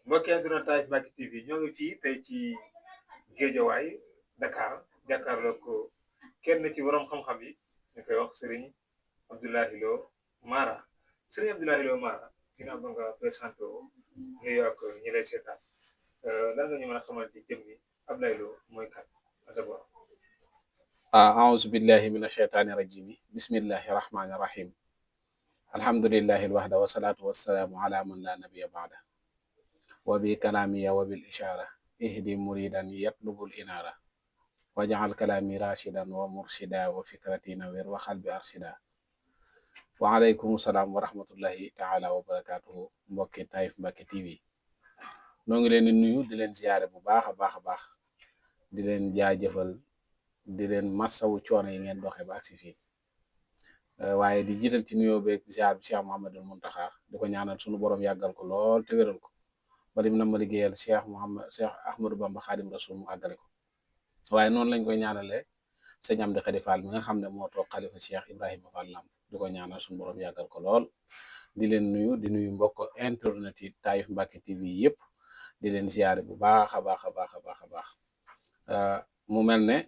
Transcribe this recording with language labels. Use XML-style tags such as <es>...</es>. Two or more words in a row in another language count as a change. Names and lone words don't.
<wo>mbokki internet Taif Mbacke TV ñoo ngi fii tey ci Géejawaay Dakar jàkkaarloo ko kenn ci borom xam-xam yi ñu koy wax Serigne Abdoulaye Lo Mara Serigne Abdoulaye Lo Mara ginnaaw ba nga présenté woo nuyu ak ñi lay seetaan lan nga ñu mën a xamal ci jëm ni Abdoulaye Lo mooy kat d'abord.</wo> <ar>أعوذ بالله من الشيطان الرجيم بسم الله الرحمن الرحيم الحمد لله الوحده والصلاة والسلام على من لا نبي بعده وبكلامي وبالإشارة اهدي مريدا يطلب الإنارة واجعل كلامي راشدا ومرشدا وفكرتي نوير وقلبي أرشدا وعليكم السلام ورحمة الله تعالى</ar> <wo>وبركاته mbokki Taif Mbacke TV noo ngi leen di nuyu di leen ziyaare bu baax a baax di leen jaajëfal di leen massawu coono yi ngeen doxee ba agsi fii waaye di jiital ci nuyoo beeg ziar bi Cheikh Mouhamadul Muntaxa di ko ñaanal sunu borom yàggal ko lool te wéral ko ba lim na ma liggéeyal Cheikh Ahmadou Bamba Xaadim Rasul mu àggale ko waaye noonu lañ koy ñaanalee sëñ Amdi Xadi Fall mi nga xam ne moo toog xalifa Cheikh Ibrahima Fall Lamp di ko ñaanal sunu borom yàggal ko lool di leen nuyu di nuyu mbokk internet yi Taif Mbacke TV yëpp di leen ziare bu baax a baax mu mel ne.</wo>